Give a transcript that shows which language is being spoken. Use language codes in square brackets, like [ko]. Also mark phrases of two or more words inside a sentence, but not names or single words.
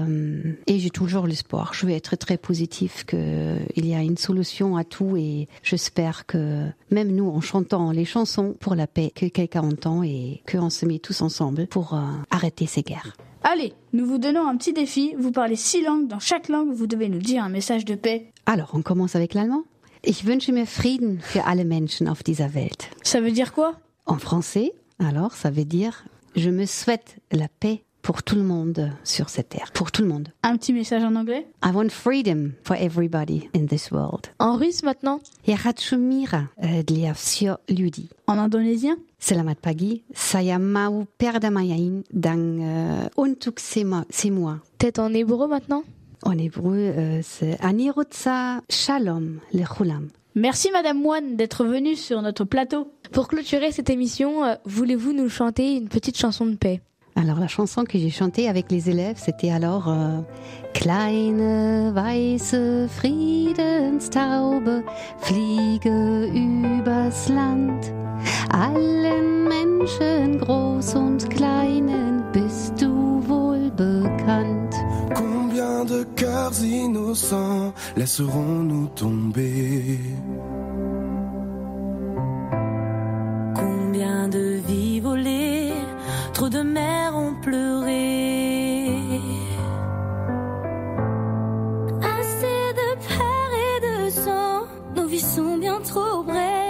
[fr] Et j'ai toujours l'espoir. Je vais être très positif qu'il y a une solution à tout et j'espère que même nous, en chantant les chansons pour la paix, que quelqu'un entend et qu'on se met tous ensemble pour arrêter ces guerres. Allez, nous vous donnons un petit défi. Vous parlez 6 langues. Dans chaque langue, vous devez nous dire un message de paix. Alors, on commence avec l'allemand. [de] Ich wünsche mir Frieden für alle Menschen auf dieser Welt. [fr] Ça veut dire quoi? En français, alors, ça veut dire je me souhaite la paix pour tout le monde sur cette terre. Pour tout le monde. Un petit message en anglais? [en] I want freedom for everybody in this world. [fr] En russe maintenant? [ru] Ja хочу мира для всех людей. [fr] En indonésien? [id] Selamat pagi, saya mau perdamaian dan untuk semua. [fr] Peut-être en hébreu maintenant? En hébreu, c'est [he] אני רוצה שלום לכולם. [fr] Merci Madame Moine d'être venue sur notre plateau. Pour clôturer cette émission, voulez-vous nous chanter une petite chanson de paix? Alors la chanson que j'ai chantée avec les élèves, c'était alors [de] Kleine weiße Friedenstaube, fliege übers Land. Allen Menschen, groß und kleinen, bist du wohl bekannt. [fr] Combien de cœurs innocents laisserons-nous tomber? Combien de vies volées, trop de mères ont pleuré. Assez de peur et de sang, nos vies sont bien trop brèves.